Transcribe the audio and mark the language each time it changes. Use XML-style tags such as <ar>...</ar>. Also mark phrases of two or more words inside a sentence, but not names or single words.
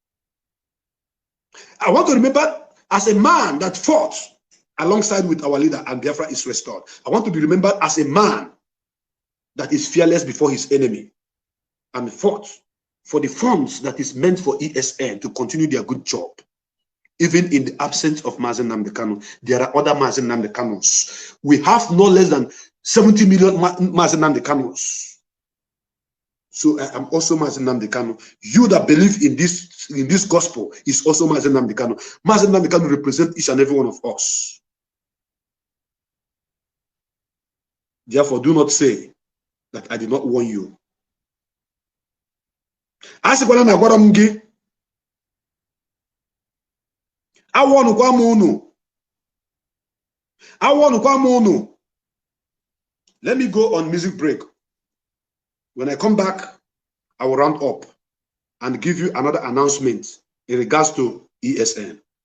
<en>I want to remember as a man that fought alongside with our leader and Biafra is restored. I want to be remembered as a man that is fearless before his enemy and fought for the funds that is meant for ESN to continue their good job. Even in the absence of Mazi Nnamdi Kanu, there are other Mazi Nnamdi Kanus. We have no less than 70 million Mazi Nnamdi Kanus. So I am also Mazi Nnamdi Kanu. You that believe in this gospel is also Mazi Nnamdi Kanu. Mazi Nnamdi Kanu represents each and every one of us. Therefore, do not say that I did not warn you. Let me go on music break. When I come back, I will round up and give you another announcement in regards to ESN.</en>